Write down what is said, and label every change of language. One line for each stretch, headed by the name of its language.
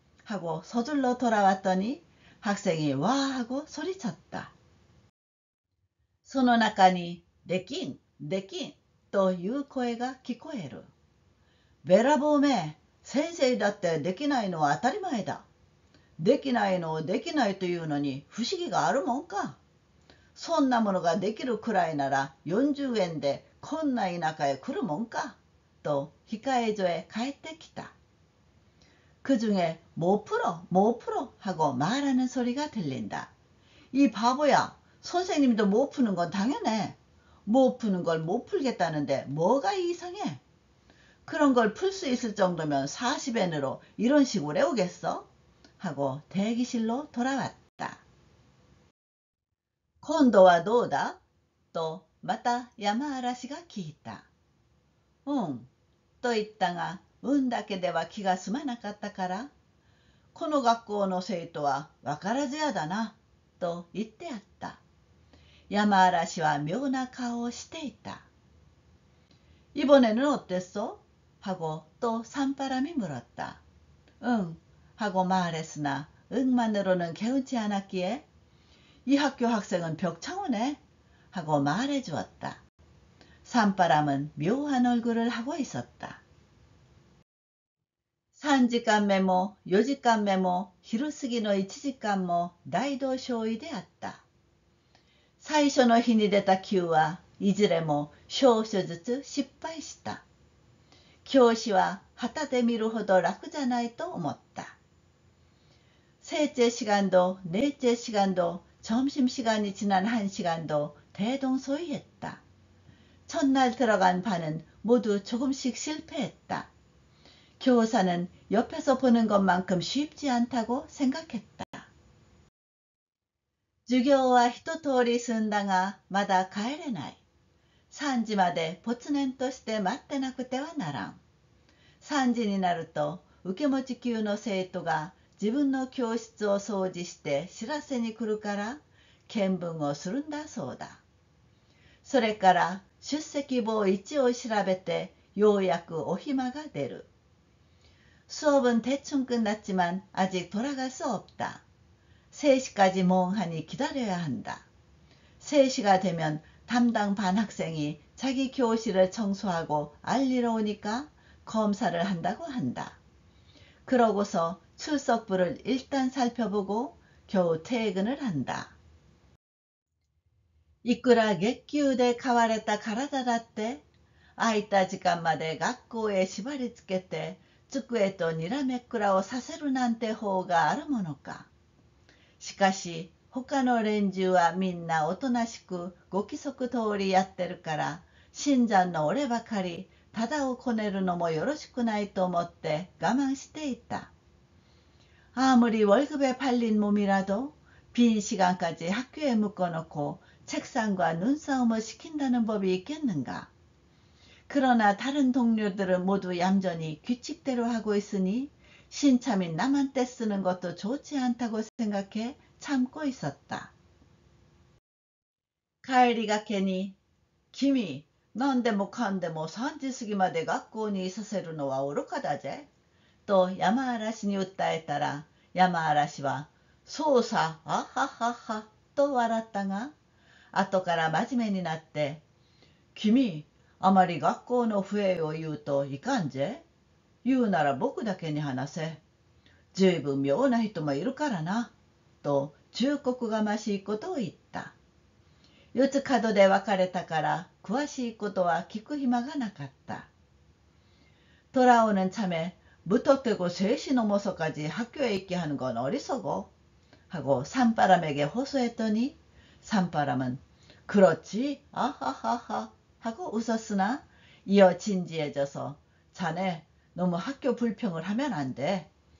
Korean: 하고 서둘러 돌아왔더니 학생이 와 하고 소리쳤다.
Japanese: その中にできん、できんという声が聞こえる。べらぼうめ、先生だってできないのは当たり前だ。できないのをできないというのに不思議があるもんか。そんなものができるくらいなら40円でこんな田舎へ来るもんか。と控え所へ帰ってきた。
Korean: 그 중에 못 풀어, 못 풀어 하고 말하는 소리가 들린다. 이 바보야, 선생님도 못 푸는 건 당연해. 못 푸는 걸 못 풀겠다는데 뭐가 이상해? 그런 걸 풀 수 있을 정도면 40엔으로 이런 식으로 외우겠어? 하고 대기실로 돌아왔다.
Japanese: 今度はどうだとまた山嵐が聞いた。と言ったが、運だけでは気が済まなかったから、この学校の生徒はわからずやだな、と言ってやった。山嵐は妙な顔をしていた。
Korean: 이번에는 어땠어? 하고 또 산바람이 물었다. 하고 말했으나 응만으로는 개운치 않았기에 이 학교 학생은 벽창호네 하고 말해 주었다. 산바람은 묘한 얼굴을 하고 있었다.
Japanese: 3時間目も4時間目も昼過ぎの1時間も大同小異であった。最初の日に出た級はいずれも少々ずつ失敗した。教師は旗で見るほど楽じゃないと思った。
Korean: 셋째시간도 넷째시간도 점심시간이 지난 1시간도 대동소이했다. 첫날 들어간 반은 모두 조금씩 실패했다. 교사는 옆에서 보는 것만큼 쉽지 않다고 생각했다.
Japanese: 授業は一通り済んだがまだ帰れない。 3時までぽつねんとして待ってなくてはならん。 3時になると受け持ち級の生徒が自分の教室を掃除して知らせに来るから見分をするんだそうだ。それから出席簿1を調べてようやくお暇が出る。
Korean: 수업은 대충 끝났지만 아직 돌아갈 수 없다. 3시까지 멍하니 기다려야 한다. 3시가 되면 담당 반 학생이 자기 교실을 청소하고 알리러 오니까 검사를 한다고 한다. 그러고서 출석부를 일단 살펴보고 겨우 퇴근을 한다.
Japanese: いくら月給で買われた体だって空いた時間まで学校へ縛りつけて、机とにらめっくらをさせるなんて方があるものか。しかし、他の連中はみんなおとなしくご規則通りやってるから、新参の俺ばかり、ただをこねるのもよろしくないと思って我慢していた。
Korean: 아무리 월급에 팔린 몸이라도 빈 시간까지 학교에 묶어놓고 책상과 눈싸움을 시킨다는 법이 있겠는가. 그러나 다른 동료들은 모두 얌전히 규칙대로 하고 있으니 신참인 남한테 쓰는 것도 좋지 않다고 생각해 참고 있었다. 가을이가 괜히
Japanese: "君、なんでもかんでも3時過ぎまで学校にいさせるのは愚かだぜ。と山嵐に訴えたら、山嵐は、そうさ、あははは、と笑ったが、後から真面目になって、君、あまり学校の不栄を言うといかんぜ。言うなら僕だけに話せ。ずいぶん妙な人もいるからな。と忠告がましいことを言った。四つ角で別れたから詳しいことは聞く暇がなかった。
Korean: 돌아오는 참에 무턱대고 3시 넘어서까지 학교에 있게 하는 건 어리석어 하고 산바람에게 호소했더니 산바람은 그렇지 아하하하 하고 웃었으나 이어 진지해져서 자네 너무 학교 불평을 하면 안 돼.